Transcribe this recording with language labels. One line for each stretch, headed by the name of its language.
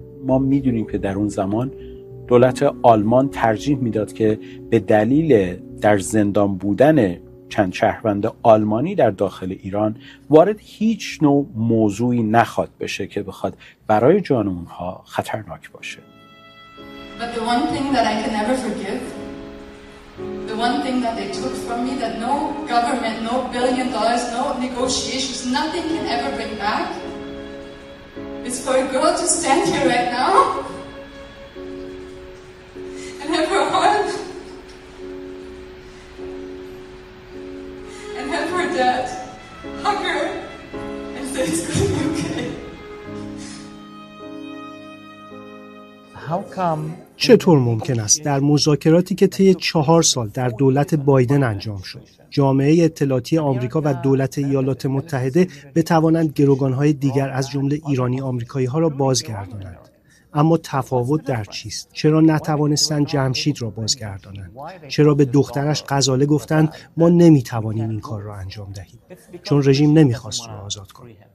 Persian: ما می‌دونیم که در اون زمان دولت آلمان ترجیح می‌داد که به دلیل در زندان بودن چند شهروند آلمانی در داخل ایران وارد هیچ نوع موضوعی نخواد بشه که بخواد برای جان اونها خطرناک باشه.
English: But the one thing that I can never forgive, the one thing that they took from me that no government, no billion dollars, no negotiations, nothing can ever bring back, is for a girl to stand here right now and have her heart and have her dad hug her and say it's going to be okay. How come?
Persian: چطور ممکن است در مذاکراتی که طی 4 سال در دولت بایدن انجام شد، جامعه اطلاعاتی آمریکا و دولت ایالات متحده بتوانند گروگان‌های دیگر از جمله ایرانی آمریکایی‌ها را بازگردانند؟ اما تفاوت در چیست؟ چرا نتوانستند جمشید را بازگردانند؟ چرا به دخترش غزاله گفتند ما نمی‌توانیم این کار را انجام دهیم؟ چون رژیم نمی‌خواست او را آزاد کند.